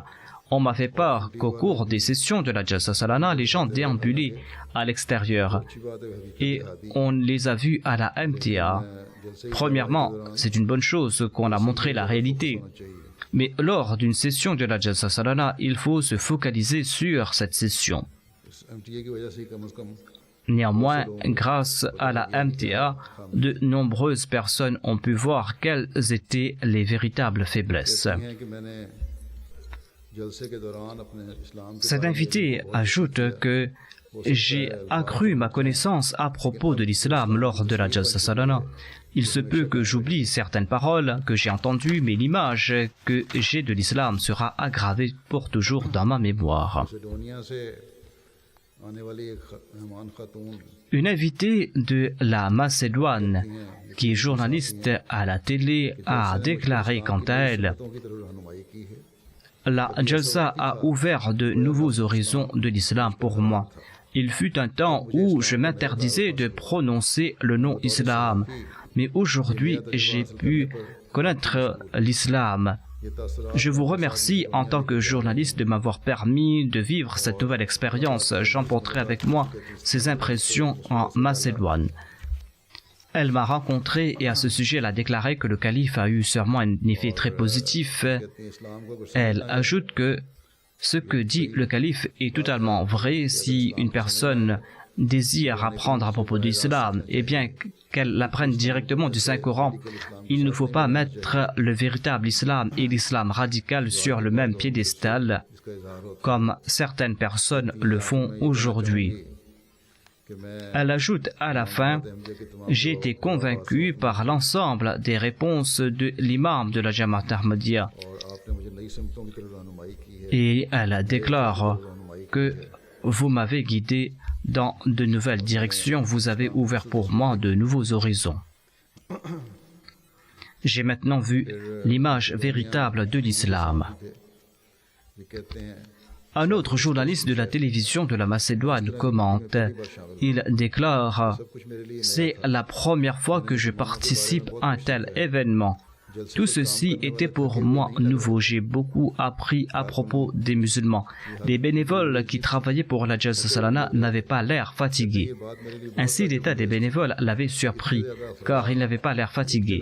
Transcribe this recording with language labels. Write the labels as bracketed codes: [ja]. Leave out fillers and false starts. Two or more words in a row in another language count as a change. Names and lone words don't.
[fr] On m'a fait part qu'au cours des sessions de la Jalsa Salana, les gens déambulaient à l'extérieur [ur] اچھی بات ہے حقیقت [fr] et on les a vus à la MTA. Premièrement, c'est une bonne chose qu'on a montré la réalité. [ur] चाहिए [fr] Mais lors d'une session de la Jalsa Salana, il faut se focaliser sur cette session. [ur] اس ایم ٹی اے کی وجہ سے ہی کم سے کم [fr] Néanmoins, grâce à la MTA, de nombreuses personnes ont pu voir quelles étaient les véritables faiblesses. [ur] کہتی ہیں کہ میں نے جلسے کے دوران اپنے اسلام کے [fr] Cet invité ajoute que j'ai accru ma connaissance à propos de l'islam lors de la Jalsa Salana. Il se peut que j'oublie certaines paroles que j'ai entendues, mais l'image que j'ai de l'islam sera aggravée pour toujours dans ma mémoire. [ur] مقدونیہ سے آنے والی ایک مہمان خاتون [fr] Une invitée de la Macédoine, qui est journaliste à la télé, a déclaré quant à elle: [ur] باتوں کی طرف رہنمائی کی ہے [fr] La Jalsa a ouvert de nouveaux horizons de l'islam pour moi. Il fut un temps où je m'interdisais de prononcer le nom islam, mais aujourd'hui j'ai pu connaître l'islam. [ur] یہ تاثر [fr] Je vous remercie en tant que journaliste de m'avoir permis de vivre cette nouvelle expérience. J'emporterai avec moi ces impressions en Macédoine. Elle m'a rencontré et à ce sujet elle a déclaré que le calife a eu sûrement un effet très positif. [ur] کہتی ہیں اسلام کو اگر [fr] Elle ajoute que ce que dit le calife est totalement vrai. Si une personne désire apprendre à propos de l'islam, eh bien qu'elle l'apprenne directement du Saint-Coran. Il ne faut pas mettre le véritable islam et l'islam radical sur le même piédestal [ur] اس کا اظہار ہوتا [fr] comme certaines personnes le font aujourd'hui. [ur] کہ میں [fr] Elle ajoute à la fin: [ur] احمدیہ کے تمام [fr] j'ai été convaincu par l'ensemble des réponses de l'imam de la Jamaat Ahmadiyya. [ur] اور آپ نے مجھے نئی سمتوں کی طرف رہنمائی کی ہے [fr] Et elle déclare que vous m'avez guidé dans de nouvelles directions, vous avez ouvert pour moi de nouveaux horizons. J'ai maintenant vu l'image véritable de l'islam. [ur] یہ کہتے ہیں [fr] Un autre journaliste de la télévision de la Macédoine commente. Il déclare: [ur] سب کچھ میرے لیے [fr] c'est la première fois que je participe à un tel événement. Tout ceci était pour moi nouveau. J'ai beaucoup appris à propos des musulmans. Les bénévoles qui travaillaient pour la Jalsa Salana n'avaient pas l'air fatigués. Ainsi, l'état des bénévoles l'avait surpris, car ils n'avaient pas l'air fatigués.